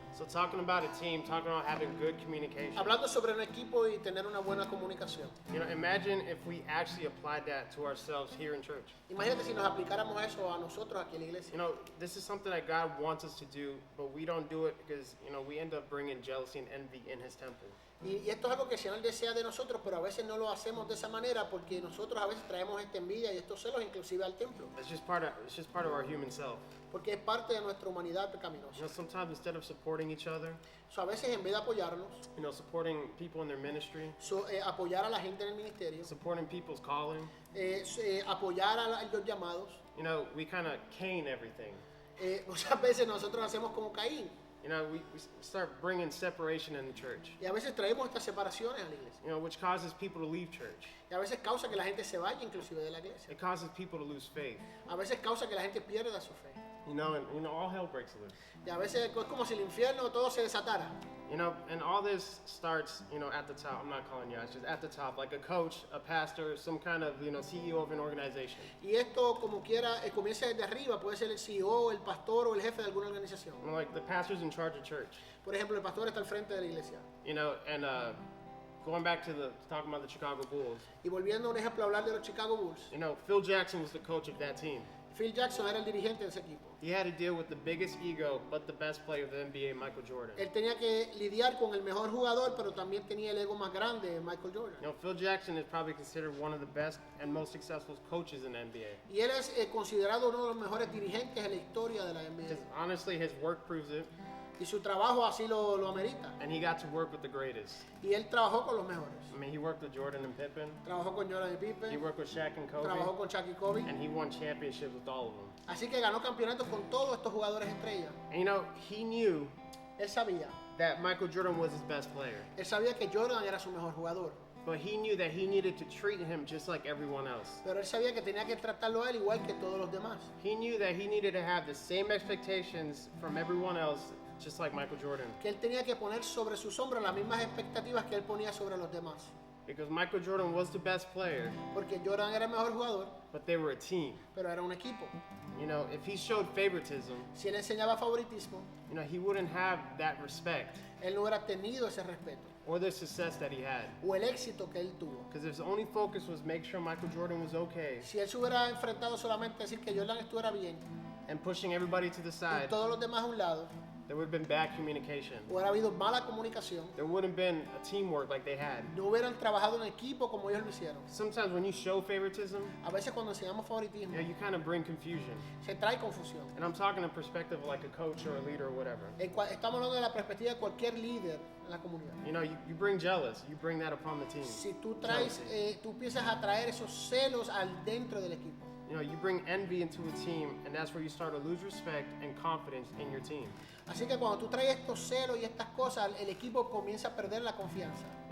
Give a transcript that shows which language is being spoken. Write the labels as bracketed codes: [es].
[en] talking about a team, talking about having good communication. [es] Hablando sobre un equipo y tener una buena comunicación. [en] Imagine if we actually applied that to ourselves here in church. [es] Imagínate si nos aplicáramos eso a nosotros aquí en la iglesia. [en] This is something that God wants us to do, but we don't do it because, we end up bringing jealousy and envy in His temple. [es] Y esto es algo que el Señor desea de nosotros, pero a veces no lo hacemos de esa manera porque nosotros a veces traemos esta envidia y estos celos inclusive al templo. [en] It's just part of our human self. [es] Porque es parte de nuestra humanidad pecaminosa. [en] Sometimes instead of supporting each other, [es] A veces en vez de apoyarnos, [en] supporting people in their ministry, [es] apoyar a la gente en el ministerio, [en] supporting people's calling, [es] apoyar a los llamados, [en] we kind of cane everything. [es] muchas veces nosotros hacemos como Caín. [en] We start bringing separation in the church, [es] Y a veces traemos estas separaciones a la iglesia. [en] which causes people to leave church. [es] Y a veces causa que la gente se vaya inclusive de la iglesia. [en] It causes people to lose faith. [es] A veces causa que la gente pierda su fe. [en] And all hell breaks loose. [es] Y a veces es como si el infierno todo se desatara. [en] And all this starts, at the top. I'm not calling you out, it's just at the top, like a coach, a pastor, some kind of, CEO of an organization. [es] Y esto, como quiera, comienza desde arriba. Puede ser el CEO, el pastor o el jefe de alguna organización. [en] Like the pastor's in charge of church. [es] Por ejemplo, el pastor está al frente de la iglesia. [en] And going back to talking about the Chicago Bulls. [es] Y volviendo a un ejemplo a hablar de los Chicago Bulls. [en] Phil Jackson was the coach of that team. [es] Phil Jackson era el dirigente de ese equipo. [en] He had to deal with the biggest ego, but the best player of the NBA, Michael Jordan. [es] Él tenía que lidiar con el mejor jugador, pero también tenía el ego más grande, Michael Jordan. [en] Phil Jackson is probably considered one of the best and most successful coaches in the NBA. [es] Y él es considerado uno de los mejores dirigentes en la historia de la NBA. [en] Because honestly, his work proves it, [es] Y su trabajo así lo amerita. [en] and he got to work with the greatest. [es] Y él trabajó con los mejores. [en] He worked with Jordan and Pippen. [es] Trabajó con Jordan y [en] He [es] Pippen, [en] worked with Shaq and Kobe, [es] trabajó con Shaq y Kobe. [en] and he won championships with all of them. [es] Así que ganó campeonatos con todos estos jugadores estrellas. [en] And he knew [es] Él sabía. [en] that Michael Jordan was his best player, [es] Él sabía que Jordan era su mejor jugador. [en] but he knew that he needed to treat him just like everyone else. [es] Pero él sabía que tenía que tratarlo a él igual que todos los demás. [en] He knew that he needed to have the same expectations from everyone else, just like Michael Jordan. [es] Que él tenía que poner sobre sus hombros las mismas expectativas que él ponía sobre los demás. [en] Because Michael Jordan was the best player, [es] Porque Jordan era el mejor jugador, [en] but they were a team. [es] pero era un equipo. [en] If he showed favoritism, [es] Si él enseñaba favoritismo, [en] he wouldn't have that respect [es] él no hubiera tenido ese respeto [en] or the success that he had. [es] o el éxito que él tuvo. [en] Because if his only focus was make sure Michael Jordan was okay [es] Si él se hubiera enfrentado solamente a decir que Jordan estuviera bien [en] and pushing everybody to the [es] y [en] side, [es] todos los demás a un lado, [en] there would have been bad communication. [es] hubiera habido mala comunicación, [en] There wouldn't have been a teamwork like they had. [es] no hubieran trabajado en equipo como ellos lo hicieron. [en] Sometimes when you show favoritism, [es] A veces cuando enseñamos favoritismo, [en] you kind of bring confusion. [es] se trae confusión. [en] And I'm talking in perspective of like a coach or a leader or whatever. [es] Estamos hablando de la perspectiva de cualquier líder en la comunidad. [en] You bring jealous, you bring that upon the team. [es] Si tú traes, tú empiezas a traer esos celos al dentro del equipo. [en] You bring envy into a team, and that's where you start to lose respect and confidence in your team. [es] Así que cuando tú traes estos celos y estas cosas, el equipo comienza a perder la confianza.